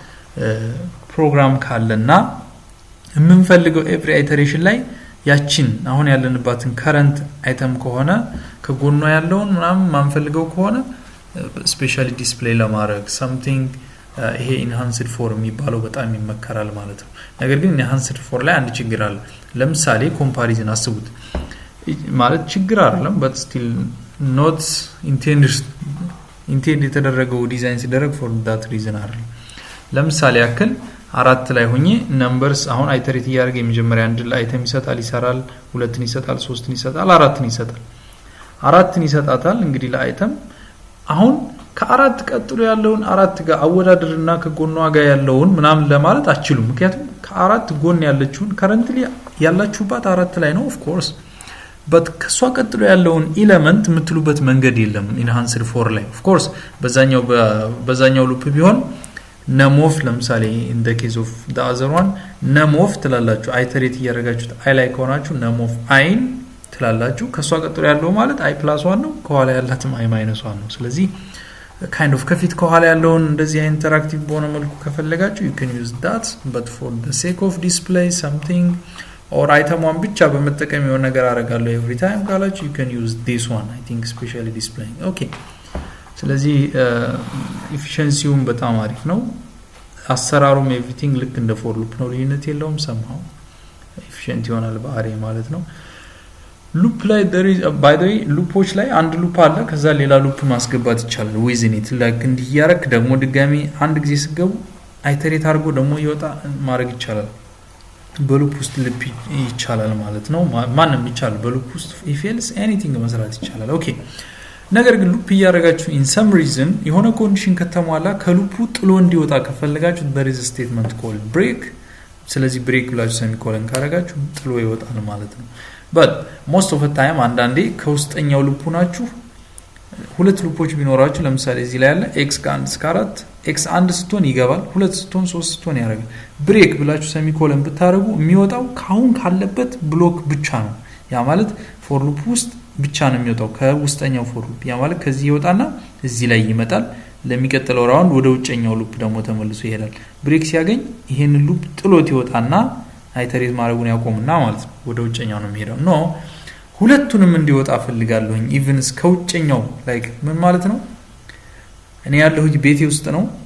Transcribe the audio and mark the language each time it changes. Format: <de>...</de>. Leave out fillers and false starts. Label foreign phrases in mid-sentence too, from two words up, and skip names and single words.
<am>ፕሮግራም ካለና የምንፈልገው</am> <en>every iteration</en> <am>ላይ ያቺን አሁን ያለንባትን</am> <en>current item</en> <am>ከሆነ ከጎኗ ያለውን ምናምን ማንፈልገው ከሆነ</am> <en>specially display</en> <am>ለማድረግ something ይሄ</am> <en>enhanced for</en> <am>የሚባለው በጣም ይመከራል ማለት ነው ነገር ግን</am> <en>enhanced for</en> <am>ላይ አንድ ችግር አለ ለምሳሌ ኮምፓሪዝን አስቡት ማለት ችግር አይደለም</am> <en>but still not</en> <am>intended የተደረገው ዲዛይን ሲደረግ</am> <en>for that reason</en> <am>አይደለም ለምሳሌ ያክል አራት ላይ ሆኜ ነምበርስ አሁን አይተሬት ያደርገ የመጀመሪያ አንድ ላይ አይተም ይሰጣል ይሰራል ሁለትን ይሰጣል ሶስትን ይሰጣል አራትን ይሰጣታል እንግዲህ ለአይተም አሁን ከአራት ቀጥሎ ያለውን አራት ጋር አወዳድርና ከጎኗ ጋር ያለውን ምናምን ለማለት አችሉም ምክንያቱም ከአራት ጎን ያለችውን ከረንትሊ ያላችሁባት አራት ላይ ነው</am> <en>of course but</en> <am>ከሷ ቀጥሎ ያለውን ኤሌመንት የምትሉበት መንገድ የለም</am> <en>enhanced for</en> <am>ላይ</am> <en>of course</en> <am>በዛኛው ሉፕ ቢሆን ነሞፍ ለምሳሌ</am> <en>in the case of the other one</en> <am>ነሞፍ ትላላችሁ አይተሬት ያደርጋችሁት አይ ላይ ከሆናችሁ ነሞፍ አይን ትላላችሁ ከሷ ቀጥሎ ያለው ማለት i + 1 ነው ከኋላ ያላትም i - 1 ነው ስለዚህ</am> <en>kind of</en> <am>ከፊት ከኋላ ያለውን እንደዚህ ኢንተራክቲቭ በሆነ መልኩ ከፈለጋችሁ</am> <en>you can use that but for the sake of display something or item one</en> <am>ብቻ በመጠቀም የሆነ ነገር አደርጋለሁ</am> <en>every time</en> <am>ካላችሁ</am> <en>you can use this one I think especially displaying okay</en> <am>ስለዚህ ኤፊሺየንሲውም በጣም አሪፍ ነው አሰራሩም everything ልክ እንደ</am> <en>for loop</en> <am>ነው ልዩነት የለውም</am> <en>somehow efficient</en> <am>ይሆናል በአሬ ማለት ነው ሉፕ ላይ</am> <en>there is by the way</en> <am>ሉፖች ላይ አንድ ሉፕ አለ ከዛ ሌላ ሉፕ ማስገባት ይቻላል</am> <en>within it like</en> <am>እንዲያረክ ደግሞ ድጋሚ አንድ ጊዜ ሲገቡ አይተሬት አድርጎ ደግሞ ይወጣ ማድረግ ይቻላል በሉፕ ውስጥ ልብ ይቻላል ማለት ነው ማንንም ይቻላል በሉፕ ውስጥ</am> <en>if else anything</en> <am>መስራት ይቻላል ኦኬ ነገር ግን ሉፕ ያረጋችሁ</am> <en>in some reason</en> <am>የሆነ ኮንዲሽን ከተሟላ ከሉፑ ጥሎ እንዲወጣ ከፈለጋችሁ</am> <en>there is a statement called break</en> <am>ስለዚህ break ብላችሁ ሴሚኮለን ካረጋችሁ ጥሎ ይወጣል ማለት ነው</am> <en>but most of the time</en> <am>አንዳንዴ ከውስጠኛው ሉፑ ናችሁ ሁለት ሉፖች ቢኖራችሁ ለምሳሌ እዚህ ላይ ያለ x ከ1 እስከ 4 x 1 ስትሆን ይገባል 2 ስትሆን 3 ስትሆን ያረጋል ብሬክ ብላችሁ ሴሚኮለን ብታረጉ የሚወጣው ካሁን ካለበት ብሎክ ብቻ ነው ያ ማለት</am> <en>for loop</en> <am>ውስጥ ብቻ ነው የሚወጣው ከውስጠኛው</am> <en>for loop</en> <am>ያ ማለት ከዚህ ይወጣና እዚህ ላይ ይመጣል ለሚቀጥለው ራውንድ ወደ ውጭኛው ሉፕ ደግሞ ተመልሶ ይሄዳል ብሬክ ሲያገኝ ይሄን ሉፕ ጥሎት ይወጣና አይተሬት ማድረጉን ያቆምና ማለት ነው ወደ ውጭኛው ነው የሚሄደው ኖ ሁለቱንም እንዲወጣ ፈልጋለሁኝ ኢቭን እስከውጭኛው ላይክ ምን ማለት ነው እኔ ያለሁት ቤቴ ውስጥ ነው</am>